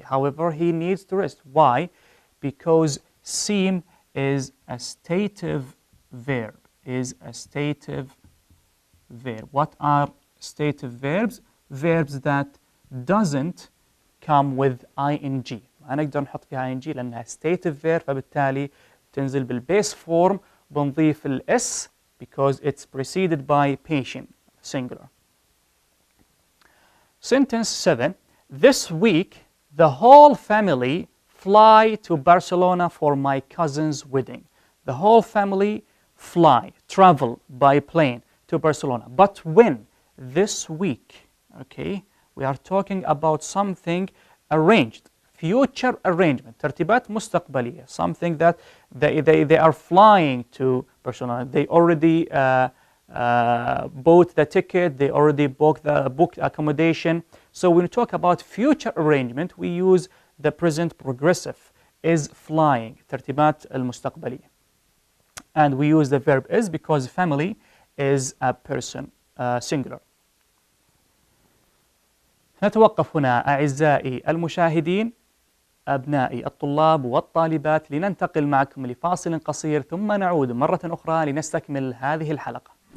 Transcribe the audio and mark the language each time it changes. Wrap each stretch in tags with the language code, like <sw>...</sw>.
<en>However, he needs to rest. Why? Because seem is a stative verb. Is a stative verb. What are stative verbs? Verbs that doesn't come with ing.</en> <ar>ما نقدر نحط فيها ing لأنها</ar> <en>stative verb،</en> <ar>فبالتالي تنزل بالبيس form. بنضيف الاس</ar> <en>because it's preceded by patient, singular. Sentence 7. This week, the whole family fly to Barcelona for my cousin's wedding. The whole family fly, travel by plane to Barcelona. But when? This week. Okay, we are talking about something arranged. Future arrangement,</en> <ar>ترتيبات مستقبلية,</ar> <en>something that they are flying to Barcelona. They already bought the ticket, they already booked accommodation. So when we talk about future arrangement, we use the present progressive is flying</en> <ar>ترتيبات المستقبلية.</ar> <en>And we use the verb is because family is a person singular.</en> <ar>نتوقف هنا أعزائي المشاهدين أبنائي الطلاب والطالبات لننتقل معكم لفاصل قصير ثم نعود مرة أخرى لنستكمل هذه الحلقة.</ar>